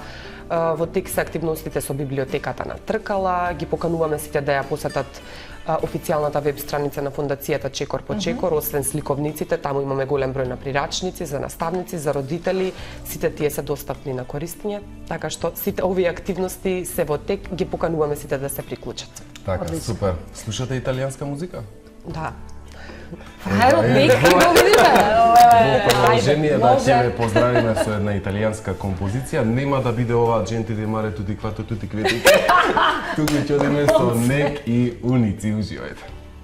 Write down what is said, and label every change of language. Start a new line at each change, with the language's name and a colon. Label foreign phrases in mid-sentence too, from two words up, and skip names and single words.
Macedonian: Во тек се активностите со библиотеката на Тркала, ги покануваме сите да ја посетат официјалната веб страница на фондацијата Чекор по Чекор, освен сликовниците, таму имаме голем број на прирачници за наставници, за родители, сите тие се достапни на користење, така што сите овие активности се во тек, ги покануваме сите да се приклучат. Така, супер. Слушате италијанска музика? Да. Ајде, нека го видиме. Во продолжение да ќе ве поздравиме со една италијанска композиција. Нема да биде ова Gente di mare
Italian: tutti quattro tutti crediti.
Macedonian: Туку ќе одиме со Нек и Уници, уживајте.